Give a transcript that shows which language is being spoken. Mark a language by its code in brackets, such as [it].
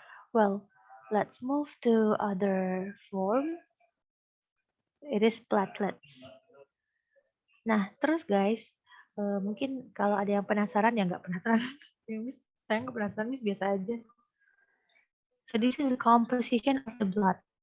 [en] Well, let's move to other form. It is platelets. [id] Nah, terus guys, mungkin kalau ada yang penasaran ya nggak penasaran. Saya nggak penasaran, biasa aja. [en] So this is the composition of the blood.